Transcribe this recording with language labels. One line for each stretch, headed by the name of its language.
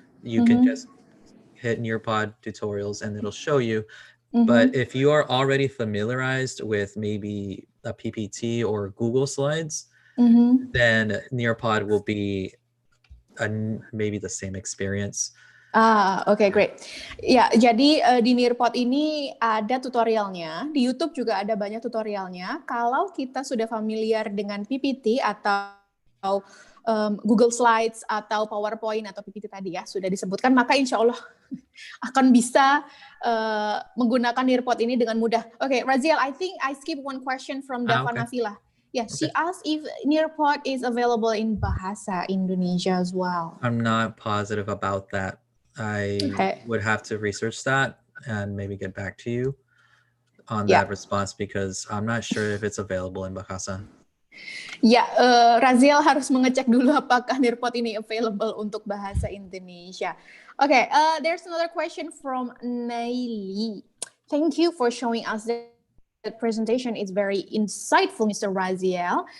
English: You can just hit Nearpod tutorials and it'll show you. But if you are already familiarized with maybe a PPT or Google Slides, then Nearpod will be maybe the same experience. Okay, great.
Indonesian: Ya, jadi di Nearpod ini ada tutorialnya. Di YouTube juga ada banyak tutorialnya. Kalau kita sudah familiar dengan PPT atau Google Slides atau PowerPoint atau PPT tadi ya sudah disebutkan, maka insya Allah akan bisa menggunakan Nearpod ini dengan mudah.
English: Okay, Raziel, I think I skipped one question from Dava Navila. Yeah, she asked if Nearpod is available in Bahasa Indonesia as well. I'm not positive about that. I would have to research that and maybe get back to you on that response, because I'm not sure if it's available in Bahasa.
Indonesian: Ya, Raziel harus mengecek dulu apakah Nearpod ini available untuk Bahasa Indonesia.
English: Okay, there's another question from Naili. Thank you for showing us that presentation is very insightful, Mr. Raziel.